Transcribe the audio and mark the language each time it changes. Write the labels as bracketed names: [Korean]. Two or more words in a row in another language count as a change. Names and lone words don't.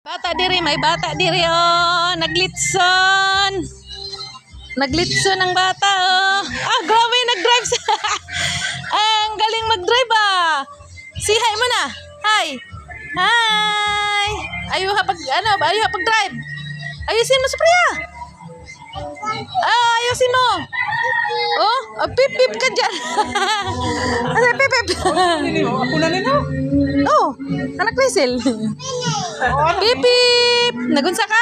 [Cebuano] Bata diri, may bata diri oh. Naglitson. Naglitson ang bata oh. [Filipino] Ah, grabe nag-drive sa. Ang galing mag-drive ah. Si hi mo na. Hi. Hi. [Cebuano] Ayuha pag pag-drive. [Filipino] Ayusin mo sa Priya. Ah, ayusin mo. Oh, pip pip ka dyan. Ano pip pip? [Cebuano] Ako na nino. Oh, anak whistle. Pip pip. Nagunsa ka?